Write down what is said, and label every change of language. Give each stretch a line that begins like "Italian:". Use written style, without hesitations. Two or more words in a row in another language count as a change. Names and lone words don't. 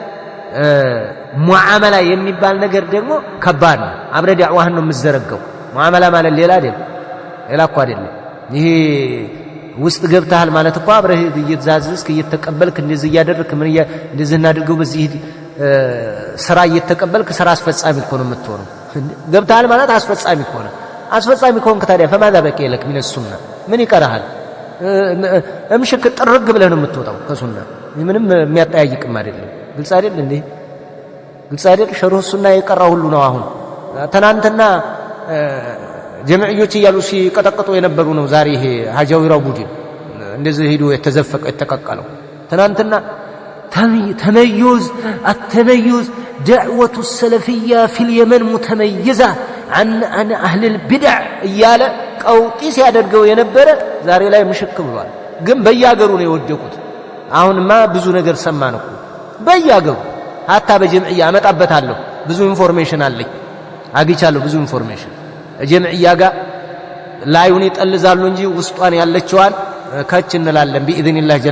Amharic: ሙዓመላ የሚባል ነገር ደግሞ ከባድ ነው። አብረ ዳዕዋህን ነው የምትዘረገው። ሙዓመላ ማለት ሌላ አይደለም፣ ሌላ እኮ አይደለም። ይሄ ውስጥ ገብተሃል ማለት እኮ አብረህ እየተዛዝዝክ እየተቀበልክ እንደዚህ እያደረክ ምን እንደዚህ እናድርገው በዚህ ስራ እየተቀበልክ ስራ አስፈጻሚ እኮ ነው የምትሆነው። ገብተሃል ማለት አስፈጻሚ እኮ ነው። አስፈጻሚ ከሆንክ ታዲያ
Arabic: فماذا بقي لك من السنه
Amharic: ምን ይቀርሃል? እምሽክ ጥርግ ብለህ ነው የምትወጣው ከሱና። ምንም የሚያጠያይቅም አይደለም። ግልጽ አይደል እንዴ? ግልጽ አይደል? ሸርሁ ሱና የቀራው ሁሉ ነው። አሁን ትናንትና ጀምዕዮች እያሉ ሲቀጠቅጡ የነበሩ ነው። ዛሬ ይሄ ሀጃዊራው ቡድን እንደዚህ ሄዶ የተዘፈቀ የተቀቀለው ትናንትና ተመዩዝ
Arabic: التميز دعوة السلفية في اليمن متميزة عن أهل
Amharic: البدع እያለ ቀውጢ ሲያደርገው የነበረ ዛሬ ላይ ምሽክ ብሏል። ግን በያገሩ ነው የወደቁት። አሁንማ ብዙ ነገር ሰማን እኮ በያገሩ ሀታ በጀምዕያ አመጣበታለሁ። ብዙ ኢንፎርሜሽን አለኝ፣ አግኝቻለሁ ብዙ ኢንፎርሜሽን። ጀምዕያ ጋር ላዩን ይጠልዛሉ እንጂ ውስጧን ያለችዋን ከች እንላለን ቢኢዝኒላህ ጀለ